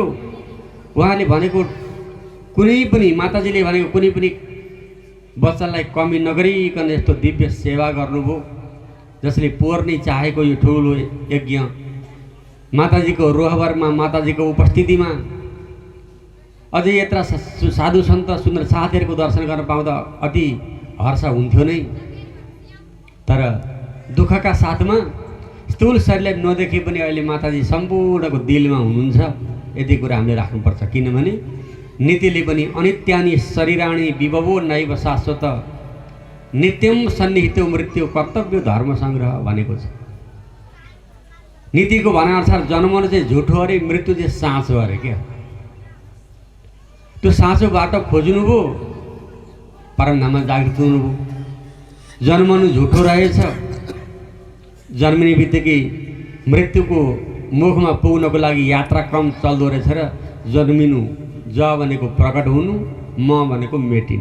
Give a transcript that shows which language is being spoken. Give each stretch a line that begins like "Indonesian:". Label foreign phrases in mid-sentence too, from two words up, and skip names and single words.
Nepali: उहाँले भनेको कुनै पनि, माताजीले भनेको कुनै पनि बच्चालाई कमी नगरिकन यस्तो दिव्य सेवा गर्नुभयो जसले पोर्ने चाहेको यो ठुलो यज्ञ माताजीको रोहबरमा, माताजीको उपस्थितिमा अझै यत्र साधु सन्त सुन्दर साथीहरूको दर्शन गर्न पाउँदा अति हर्ष हुन्थ्यो नै। तर दुःखका साथमा स्थूल शरीरलाई नदेखे पनि अहिले माताजी सम्पूर्णको दिलमा हुनुहुन्छ। यति कुरा हामीले राख्नुपर्छ, किनभने नीतिले पनि
Sanskrit: अनित्यानि शरीराणि विभवो नैव शाश्वत नित्यम सन्निहितो मृत्यु कर्तव्य धर्म सङ्ग्रह
Nepali: भनेको छ। नीतिको भनाअनुसार जन्मनु चाहिँ झुठो अरे, मृत्यु चाहिँ साँचो अरे। क्या त्यो साँचो बाटो खोज्नुभयो, परमधाममा जागृत हुनुभयो। जन्मनु झुठो रहेछ, जन्मिने बित्तिकै मृत्युको मुखमा पुग्नको लागि यात्राक्रम चल्दो रहेछ र जन्मिनु, ज भनेको प्रकट हुनु, म भनेको मेटिनु।